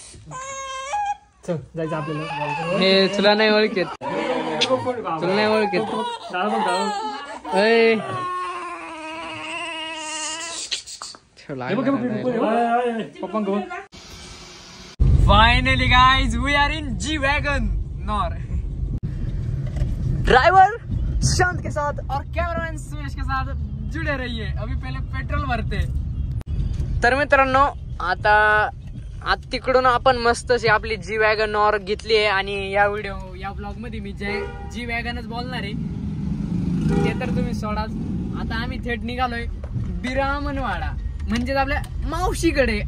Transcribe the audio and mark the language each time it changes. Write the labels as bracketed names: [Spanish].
[Marathi] जायचं आपल्याला. हे तुला नाही ओळखत, तुला नाही ओळखत. [English] Finally guys we are in G wagon नॉर. [Hindi] Driver शांत के साथ और कैमरामैन सुरेश के साथ जुड़े रहिए. अभी पहले पेट्रोल भरते. [Marathi] तर मित्रांनो आता तिकडून आपण मस्त अशी आपली जी वॅगन नॉर घेतली आहे. आणि या ब्लॉग मध्ये मी जी वॅगनच बोलणार आहे. ते तर तुम्ही सोडाच. आता आम्ही थेट निघालोय बिरामनवाडा, म्हणजेच आपल्या मावशीकडे.